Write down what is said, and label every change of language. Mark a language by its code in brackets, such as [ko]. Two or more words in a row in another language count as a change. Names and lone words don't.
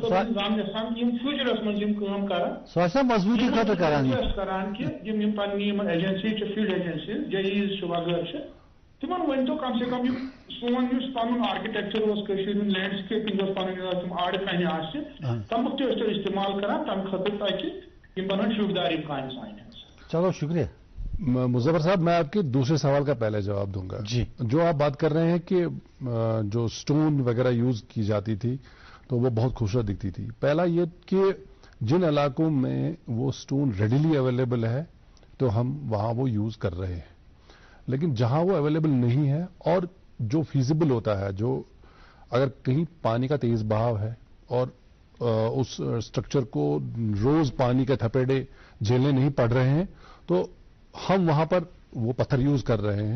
[ks] یِم فیوٗچرس منٛز یِم کٲم کران کہِ یِم پننہِ یِم ایجنسی چھِ [en] field agencies [ks] جیٖز چھِ وغٲرٕ چھِ تِمن ؤنۍتو [ur] کم سے کم [ks] یِم سون یُس پنُن آرکِٹیکچر اوس کٔشیٖرِ ہُنٛد لینڈسکیپِنگ ٲس پنٕنۍ تِم آرٕ کنہِ آسہِ تمیُک تہِ ٲسۍ تُہۍ استعمال کران تمہِ خٲطرٕ تاکہِ یِم بنن شوٗبدار یِم کامہِ سانہِ. [ur] چلو شکریہ. مظفر صاحب میں آپ کے دوسرے سوال کا پہلے جواب دوں گا. جی جو آپ بات کر رہے ہیں کہ جو سٹون وغیرہ یوز کی جاتی تھی تو وہ بہت خوبصورت دکھتی تھی. پہلا یہ کہ جن علاقوں میں وہ سٹون [en] readily available [ur] ہے تو ہم وہاں وہ یوز کر رہے ہیں لیکن جہاں وہ اویلیبل نہیں ہے اور جو فیزیبل ہوتا ہے جو اگر کہیں پانی کا تیز بہاؤ ہے اور اس اسٹرکچر کو روز پانی کے تھپیڑے جھیلنے نہیں پڑ رہے ہیں تو ہم وہاں پر وہ پتھر یوز کر رہے ہیں.